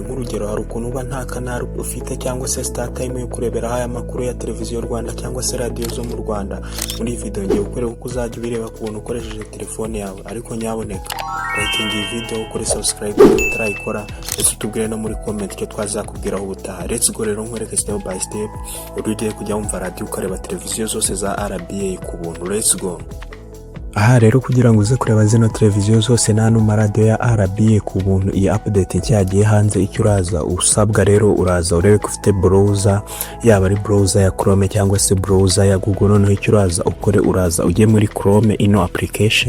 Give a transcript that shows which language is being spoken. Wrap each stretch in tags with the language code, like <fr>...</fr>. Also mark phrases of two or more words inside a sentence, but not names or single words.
<rw>Nk'urugero, hari ukuntu uba nta kanal ufite cyangwa se Star Time yo kurebera aya makuru ya televiziyo Rwanda cyangwa se radio zo mu Rwanda. Muri iyi video ngiye gukorera uko uzajya ubireba kubuntu ukoresheje telefone yawe, ariko nyaboneka like iyi video, ukore subscribe utarayikora, ndetse utubwire no muri comment icyo twazakubwiraho ubutaha.</rw> <en>Let's go</en> <rw>rero nkwereke</rw> <en>step by step</en> <rw>ugiye kujya wumva radio ukareba televiziyo zose za RBA kubuntu.</rw> <en>Let's go.</en> <rw>Aha rero kugira ngo uze kureba zino televiziyo zose n'ano radio ya RBA kubuntu, iyi update cyagiye hanze, icyo uraza usabwa rero uraza urebe ko ufite browser, yaba ari browser ya Chrome cyangwa se browser ya Google. Noneho icyo uraza ukore, uraza ujye muri Chrome ino application.</rw>